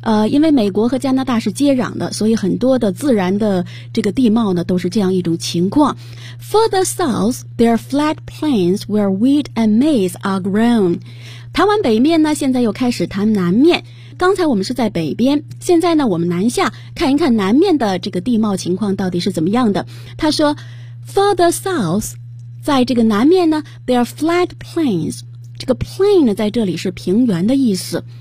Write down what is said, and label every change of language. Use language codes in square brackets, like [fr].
[zh] 因为美国和加拿大是接壤的，所以很多的自然的这个地貌呢都是这样一种情况。 [en] Further south, there are flat plains where wheat and maize are grown. [zh] 台湾北面呢现在又开始谈南面，刚才我们是在北边，现在呢我们南下看一看南面的这个地貌情况到底是怎么样的。他说 [en] Further south, [zh] 在这个南面呢 [en] There are flat plains, [zh] 这个 plain 呢在这里是平原的意思。